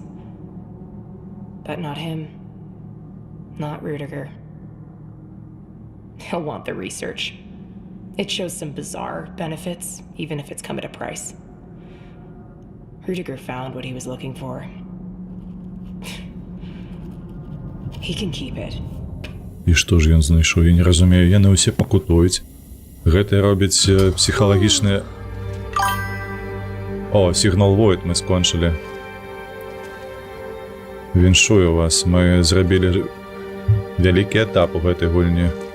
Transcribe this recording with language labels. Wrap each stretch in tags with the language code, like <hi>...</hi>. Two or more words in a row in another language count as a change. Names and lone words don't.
<en>But not him. Not Rudiger. He'll want the research. It shows some bizarre benefits, even if it's come at a price. Rudiger found what he was looking for. He can keep it.</en> <be>І што ж ён знайшоў? Я не разумею, яны ўсе пакутуюць. Гэта робіць псіхалагічны... О, сігнал Void мы скончылі. Віншую вас, мы зрабілі вялікі этап у гэтай гульні.</be>